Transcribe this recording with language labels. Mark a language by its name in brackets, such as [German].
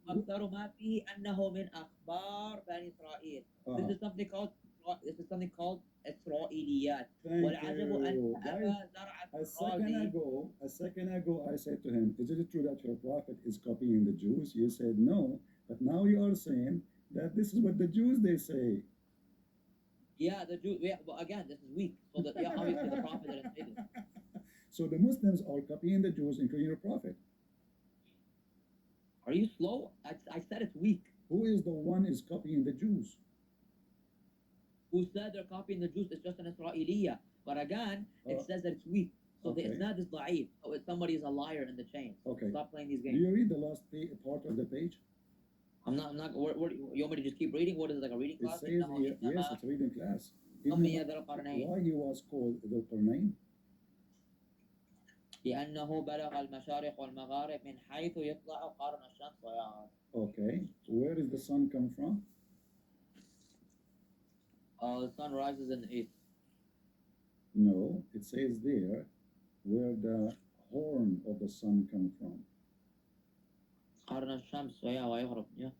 [Arabic] أكثر ما فيه أنه من أخبار بني إسرائيل. [English] This is something called إسرائيليات. [Arabic] والعجب أن أبا زرع [English] A second ago, I said to him, is it true that your prophet is copying the Jews? You said no, but now you are saying that this is what the Jews they say. Yeah, the Jews. Yeah, but again, this is weak. So that obviously the prophet didn't say this. So the Muslims are copying the Jews, including your prophet. Are you slow? I said it's weak. Who is the one is copying the Jews? Who said they're copying the Jews? It's just an Israeliyah. But again, it says that it's weak. So Okay. the isnad is da'if. So somebody is a liar in the chain. Okay. Stop playing these Do games. you read the last part of the page? I'm not. Where, you want me to just keep reading? What is it, like a reading It class? says here, yes, it's a reading class. [Arabic] سمي ذا القرنين [English] Why he was called the Qarnayn? [Arabic] لأنه بلغ المشارق والمغارب من حيث يطلع قرن الشمس ويعرض. [English] Okay, where does the sun come from? The sun rises in the east. No, it says there where the horn of the sun comes from. [Arabic] قرن الشمس ويغرب. [English] Yeah.